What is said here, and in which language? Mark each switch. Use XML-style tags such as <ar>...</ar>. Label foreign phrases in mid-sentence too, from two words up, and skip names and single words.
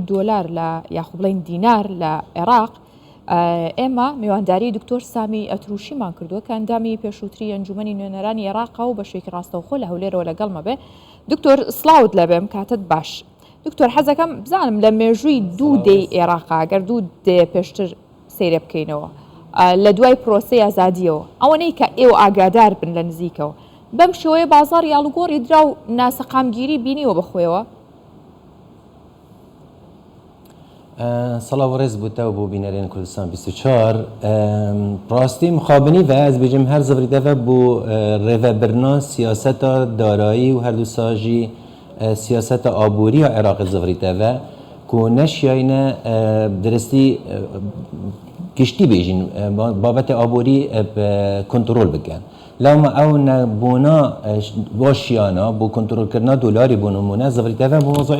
<ckb>دۆلار لە یاخود بڵین دینار لە عێراق ئێمە میوانداری دکتۆر سامی ئەتروشیمان کردووە کە ئەندامی پێشووتری ئەنجومەنی نوێنەرانی عێراقا و بە شێکی ڕاستەوخۆ لە هەولێرەوە لەگەڵمە بێ دکتۆر سلااوت لەبێم کاتت باش دکتۆر حەزەکەم بزانم لە مێژووی دوو دەی عێراقا گەر دوو دێ پێشتر سەیرە بکەینەوە لە دوای پرۆسی ئازادیەوە ئەوەنەی کە ئێوە ئاگادار بن لە نزیکەوە بەم شێوەیە بازار یاڵوگۆڕی درا و ناسەقامگیری بینیوە بەخۆیەوە سڵاو ڕێز بووتەوە بۆ بینەرێن کوردستان 24 ڕاستی مخابنی و</ckb> <ku>ez bêjim her zivriteve bû rêvebirna siyaseta darayî û her du sajî siyaseta aboriya Iraqê zivriteve ku neşiyayîne diristî giştî bêjin babetê aborî kontrol bikin lewma ew nebûna başiyana bû kontrolkirina dolarî bû nimûne zivriteve bû mezayê</ku>